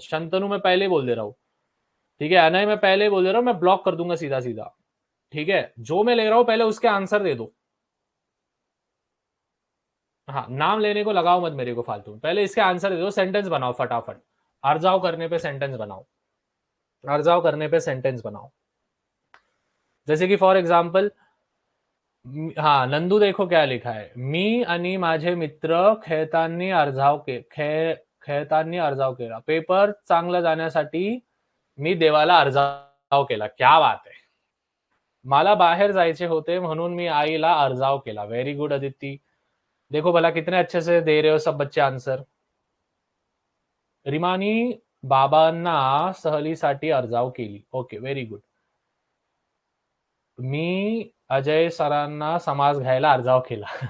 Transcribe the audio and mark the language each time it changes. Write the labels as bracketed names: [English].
[Hindi] शंतनु मैं पहले ही बोल दे रहा हूँ। ठीक है, अनय मैं पहले ही बोल दे रहा हूँ, मैं ब्लॉक कर दूंगा सीधा सीधा। ठीक है, जो मैं ले रहा हूँ पहले उसके आंसर दे दो। हाँ, नाम लेने को लगाओ मत मेरे को फालतू में, पहले इसके आंसर दे दो, सेंटेंस बनाओ फटाफट। अर्जाव करने पे सेंटेंस बनाओ, अर्जाव करने पे सेंटेंस बनाओ। जैसे कि फॉर एग्जाम्पल, हाँ नंदू देखो क्या लिखा है, [Marathi] मी आणि माझे मित्र खेळताना अर्जाव के खेळताना अर्जाव केला, पेपर चांगला जाण्यासाठी मी देवाला अर्जाव केला। [Hindi] क्या बात है, [Marathi] मला बाहेर जायचे होते म्हणून मी आईला अर्जाव केला। [Hindi] वेरी गुड अदिति, देखो भला कितने अच्छे से दे रहे हो सब बच्चे आंसर। [Marathi] रिमानी बाबांना सहलीसाठी अर्जाव केली। [English] Okay, very good. [Marathi] मी अजय सरांना समाज घ्यायला अर्जाव केला।